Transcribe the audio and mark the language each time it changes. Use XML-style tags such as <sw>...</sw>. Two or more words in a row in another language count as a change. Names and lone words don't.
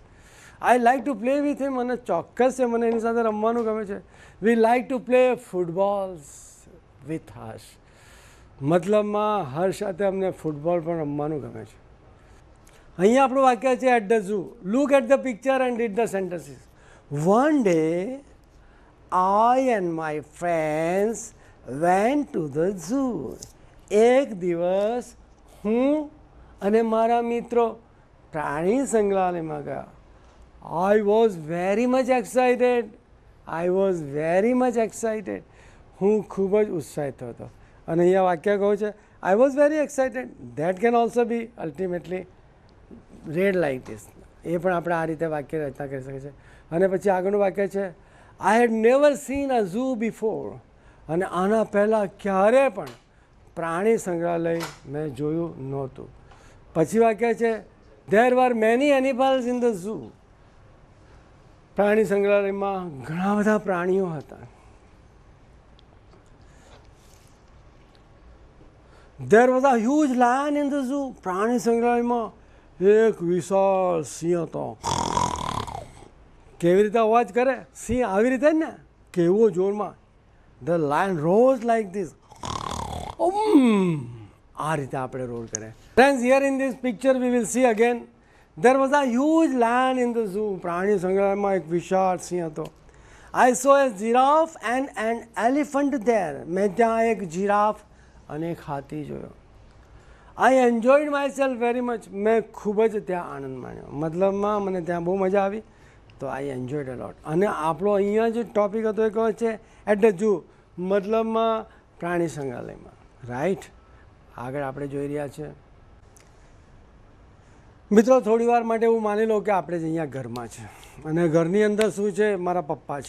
<en>I like to play with him,</en> <gu>અને ચોક્કસ છે મને એની સાથે રમવાનું ગમે છે.</gu> <en>We like to play footballs with Harsh.</en> <gu>મતલબમાં હર્ષ સાથે અમને ફૂટબોલ પણ રમવાનું ગમે છે. અહીંયા આપણું વાક્ય છે</gu> <en>at the zoo. Look at the picture and read the sentences. One day I and my friends went to the zoo.</en> <gu>એક દિવસ હું અને મારા મિત્રો પ્રાણી સંગ્રહાલયમાં ગયા.</gu> <en>I was very much excited.</en> <gu>હું ખૂબ જ ઉત્સાહિત હતો. અને અહીંયા વાક્ય કહું છે</gu> <en>I was very excited. That can also be ultimately read like this.</en> <gu>એ પણ આપણે આ રીતે વાક્ય રચના કરી શકીએ છીએ. અને પછી આગળનું વાક્ય છે</gu> <en>I had never seen a zoo before.</en> <gu>અને આના પહેલાં ક્યારે પણ પ્રાણી સંગ્રહાલય મેં જોયું નહોતું. પછી વાક્ય છે</gu> <en>there were many animals in the zoo.</en> <gu>પ્રાણી સંગ્રહાલયમાં ઘણા બધા પ્રાણીઓ હતા.</gu> <en>there was a huge lion in the zoo.</en> <gu>પ્રાણી સંગ્રહાલયમાં એક વિશાળ સિંહ હતો. કેવી રીતે અવાજ કરે સિંહ? આવી રીતે ને, કેવો જોરમાં.</gu> <en>The lion roars like this.</en> <gu>આ રીતે આપણે રોલ કરે.</gu> <en>Friends, here in this picture we will see again There was a huge lion in the zoo.</en> <gu>પ્રાણી સંગ્રહાલયમાં એક વિશાળ સિંહ હતો.</gu> <en>I saw a giraffe and an elephant there.</en> <gu>મેં ત્યાં એક જીરાફ અને એક હાથી જોયો.</gu> <en>I enjoyed myself very much.</en> <gu>મેં ખૂબ જ ત્યાં આનંદ માણ્યો. મતલબમાં મને ત્યાં બહુ મજા આવી.</gu> <en>તો I enjoyed a lot.</en> <gu>અને આપણો અહીંયા જે ટોપિક હતો એ કહે છે</gu> <en>at the zoo,</en> <gu>મતલબમાં પ્રાણી સંગ્રહાલયમાં. રાઈટ. આગળ આપણે જોઈ રહ્યા છીએ. મિત્રો થોડી વાર માટે એવું માની લો કે આપણે જ અહીંયા ઘરમાં છે અને ઘરની અંદર શું છે, મારા પપ્પા છે.</gu>